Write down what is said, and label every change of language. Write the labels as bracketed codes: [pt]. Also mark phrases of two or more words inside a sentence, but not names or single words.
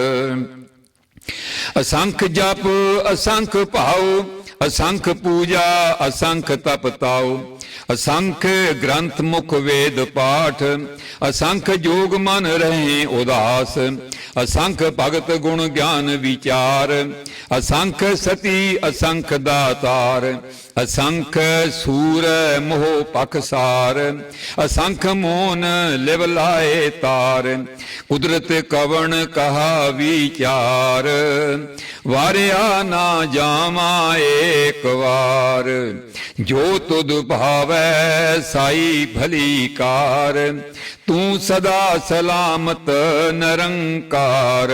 [pa] ਅਸੰਖ ਜਪ ਅਸੰਖ ਭਾਉ, ਅਸੰਖ ਪੂਜਾ ਅਸੰਖ ਤਪ ਤਾਉ, ਅਸੰਖ ਗ੍ਰੰਥ ਮੁਖ ਵੇਦ ਪਾਠ, ਅਸੰਖ ਜੋਗ ਮਨ ਰਹੇ ਉਦਾਸ, ਅਸੰਖ ਭਗਤ ਗੁਣ ਗਿਆਨ ਵਿਚਾਰ, ਅਸੰਖ ਸਤੀ ਅਸੰਖ ਦਾਤਾਰ, ਅਸੰਖ ਸੂਰ ਮੋਹ ਪਖਸਾਰ, ਅਸੰਖ ਮੋਨ ਲਿਵ ਲਾਏ ਤਾਰ। ਕੁਦਰਤ ਕਵਨ ਕਹਾ ਵਿਚਾਰ, ਵਾਰਿਆ ਨਾ ਜਾਵਾ ਏਕ ਵਾਰ। ਜੋ ਤੁਧ ਭਾਵੈ ਸਾਈ ਭਲੀ ਕਾਰ, ਤੂ ਸਦਾ ਸਲਾਮਤ ਨਿਰੰਕਾਰ।